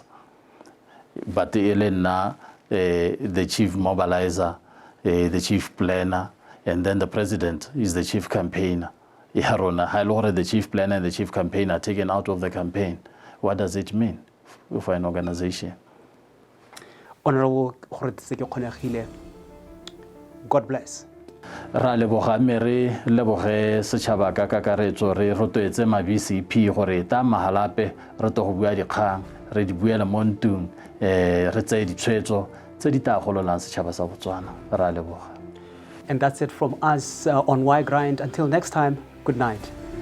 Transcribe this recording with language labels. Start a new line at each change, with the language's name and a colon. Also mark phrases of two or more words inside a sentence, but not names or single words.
English: But the chief mobilizer, the chief planner, and then the President is the chief campaigner. The chief planner and the chief campaigner are taken out of the campaign. What does it mean for an organization? Honorable Goretetse Kekgonegile, God bless.
Tswana: Ra leboga mere leboge setšhaba ka kakaretso re rotloetse ma-BCP gore ta mahalape re to go bua dikgang re di buela mo ntung re tseye ditshwetso tse di tla gololang setšhaba sa Botswana. Ra leboga.
English: And that's it from us on Y Grind. Until next time, good night.